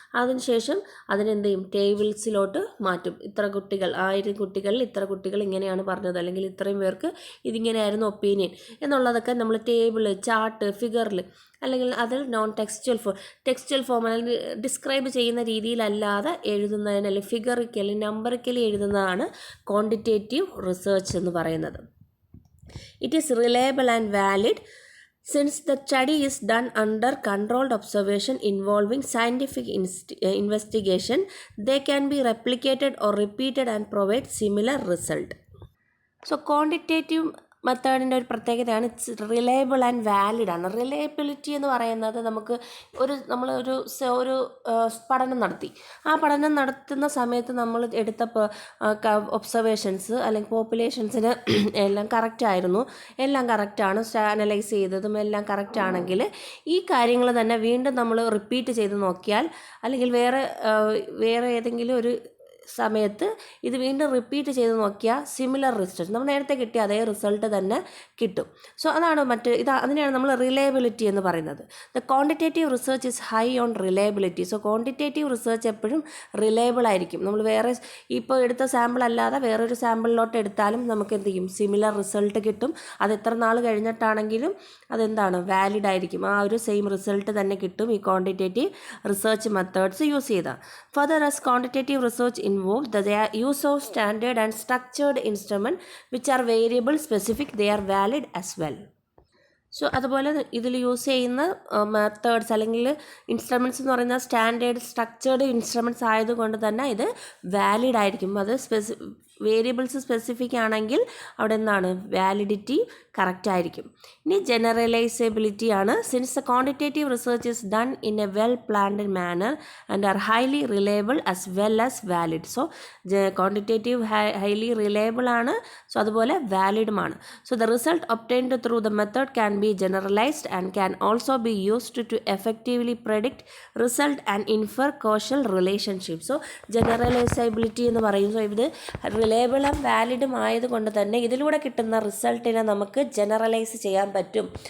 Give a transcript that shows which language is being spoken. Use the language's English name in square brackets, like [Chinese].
[Malayalam] അതിനുശേഷം അതിനെന്ത് ചെയ്യും? ടേബിൾസിലോട്ട് മാറ്റും. ഇത്ര കുട്ടികൾ, 1000 കുട്ടികളിൽ ഇത്ര കുട്ടികൾ ഇങ്ങനെയാണ് പറഞ്ഞത്, അല്ലെങ്കിൽ ഇത്രയും പേർക്ക് ഇതിങ്ങനെയായിരുന്നു ഒപ്പീനിയൻ എന്നുള്ളതൊക്കെ നമ്മൾ ടേബിൾ, ചാർട്ട്, ഫിഗറിൽ അല്ലെങ്കിൽ അതിൽ ടെക്സ്ച്വൽ ഫോം അല്ലെങ്കിൽ ഡിസ്ക്രൈബ് ചെയ്യുന്ന രീതിയിലല്ലാതെ എഴുതുന്നതിന് അല്ലെങ്കിൽ ഫിഗറിക്കലി നമ്പറിക്കലി എഴുതുന്നതാണ് ക്വാണ്ടിറ്റേറ്റീവ് റിസർച്ച് എന്ന് പറയുന്നത്. [English] It is reliable and valid since the study is done under controlled observation involving scientific investigation. They can be replicated or repeated and provide similar result. [Malayalam] So quantitative മെത്തേഡിൻ്റെ ഒരു പ്രത്യേകതയാണ് [English] it's reliable and valid [Malayalam] ആണ്. Reliability എന്ന് പറയുന്നത് നമ്മളൊരു പഠനം നടത്തി. ആ പഠനം നടത്തുന്ന സമയത്ത് നമ്മൾ എടുത്ത ഒബ്സർവേഷൻസ് അല്ലെങ്കിൽ പോപ്പുലേഷൻസിന് എല്ലാം കറക്റ്റായിരുന്നു, എല്ലാം കറക്റ്റാണ്, അനലൈസ് ചെയ്തതും എല്ലാം കറക്റ്റാണെങ്കിൽ ഈ കാര്യങ്ങൾ തന്നെ വീണ്ടും നമ്മൾ റിപ്പീറ്റ് ചെയ്ത് നോക്കിയാൽ അല്ലെങ്കിൽ വേറെ ഏതെങ്കിലും ഒരു സമയത്ത് ഇത് വീണ്ടും റിപ്പീറ്റ് ചെയ്ത് നോക്കിയാൽ സിമിലർ റിസൾട്ട്, നമ്മൾ നേരത്തെ കിട്ടിയ അതേ റിസൾട്ട് തന്നെ കിട്ടും. സോ അതാണ് അതിനെയാണ് നമ്മൾ റിലയബിലിറ്റി എന്ന് പറയുന്നത്. [English] The quantitative research is high on reliability. [Malayalam] So quantitative research എപ്പോഴും റിലയബിൾ ആയിരിക്കും. നമ്മൾ വേറെ ഇപ്പോൾ എടുത്ത സാമ്പിൾ അല്ലാതെ വേറൊരു സാമ്പിളിലോട്ട് എടുത്താലും നമുക്ക് എന്ത് ചെയ്യും? സിമിലർ റിസൾട്ട് കിട്ടും. അത് എത്ര നാൾ കഴിഞ്ഞിട്ടാണെങ്കിലും അതെന്താണ്? വാലിഡ് ആയിരിക്കും. ആ ഒരു സെയിം റിസൾട്ട് തന്നെ കിട്ടും ഈ ക്വാണ്ടിറ്റേറ്റീവ് റിസർച്ച് മെത്തേഡ്സ് യൂസ് ചെയ്താൽ. [English] Further as quantitative research involved the use of standard and structured instrument which are variable specific, they are valid as well. [Malayalam] So അതുപോലെ ഇതിൽ യൂസ് ചെയ്യുന്ന മെത്തേഡ്സ് അല്ലെങ്കിൽ ഇൻസ്ട്രുമെൻറ്റ്സ് എന്ന് പറയുന്ന സ്റ്റാൻഡേർഡ് സ്ട്രക്ചേർഡ് ഇൻസ്ട്രുമെൻറ്റ്സ് ആയതുകൊണ്ട് തന്നെ ഇത് വാലിഡ് ആയിരിക്കും. അത് വേരിയബിൾസ് സ്പെസിഫിക് ആണെങ്കിൽ അവിടെ എന്താണ്? വാലിഡിറ്റി കറക്റ്റ് ആയിരിക്കും. ഇനി ജനറലൈസബിലിറ്റി ആണ്. [English] Since the quantitative research is done in a well planned manner and are highly reliable as well as valid. [Malayalam] So quantitative highly reliable ആണ്, സോ അതുപോലെ വാലിഡുമാണ്. [English] So the result obtained through the method can be generalized and can also be used to effectively predict result and infer causal relationship. [Malayalam] So generalizability എന്ന് പറയും. So ഇത് reliable and വാലിഡും ആയതുകൊണ്ട് തന്നെ ഇതിലൂടെ കിട്ടുന്ന റിസൾട്ടിനെ നമുക്ക് ജനറലൈസ് ചെയ്യാൻ പറ്റും.